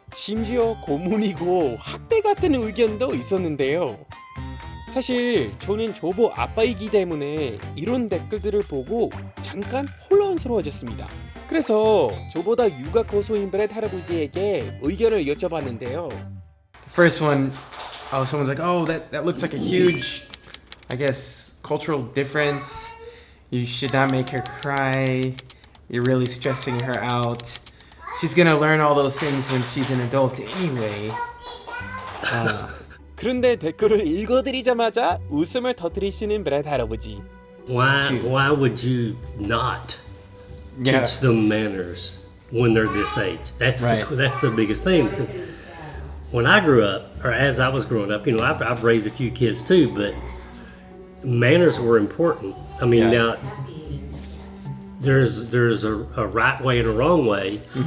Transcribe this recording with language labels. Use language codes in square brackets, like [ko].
[ko] 심지어 고문이고 학대 같은 의견도 있었는데요. 사실 저는 조보 아빠이기 때문에 이런 댓글들을 보고 잠깐 혼란스러워졌습니다. 그래서 저보다 육아 고수인 브렛 할아버지에게 의견을 여쭤봤는데요. [en] First one, oh, someone's like, oh, that looks like a huge, I guess, cultural difference. You should not make her cry. You're really stressing her out. She's gonna learn all those things when she's an adult anyway. [ko] 그런데 댓글을 읽어드리자마자 웃음을 터뜨리시는 브렛 할아버지. [en] Why would you not Yeah. teach them manners when they're this age? That's Right. that's the biggest thing. When I grew up, or as I was growing up, you know, I've raised a few kids too, but manners were important. I mean, Yeah. now there's a right way and a wrong way.